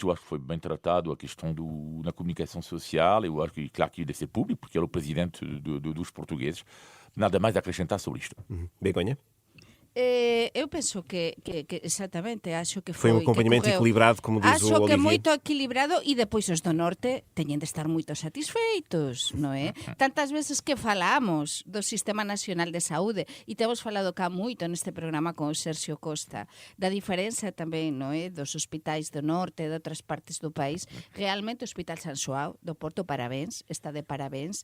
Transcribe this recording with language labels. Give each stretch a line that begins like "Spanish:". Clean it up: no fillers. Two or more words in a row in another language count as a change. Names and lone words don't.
Portuguese: Eu acho que foi bem tratado a questão na comunicação social. Eu acho que, claro, que deve ser público, porque ele é o Presidente dos portugueses. Nada mais a acrescentar sobre isto. Begonha? Eu penso que exatamente, acho que foi um acompanhamento equilibrado, como diz o Olivier.
Galician: Acho que moito equilibrado e depois os do norte teñen de estar moito satisfeitos, non é? Tantas veces que falamos do Sistema Nacional de Saúde e temos falado cá moito neste programa con o Sergio Costa da diferenza tamén, non é? Dos hospitais do norte e de outras partes do país. Realmente o Hospital San Xoao do Porto, parabéns, está de parabéns.